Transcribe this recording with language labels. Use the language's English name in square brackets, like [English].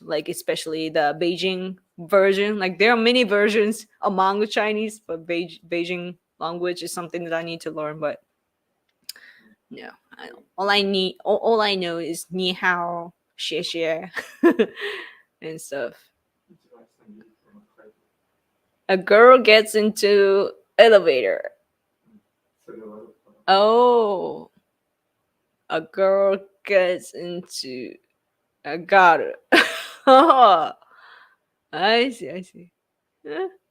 [English] Like especially the Beijing version. Like there are many versions among the Chinese, but Beijing language is something that I need to learn. But yeah, all I know is ni hao, xie xie, and stuff. [Japanese] 一番下にいる人の書いて [English] A girl gets into elevator. [Japanese] それは悪かったな。 [English] Oh, a girl gets into a got Oh, I see, I see. Huh?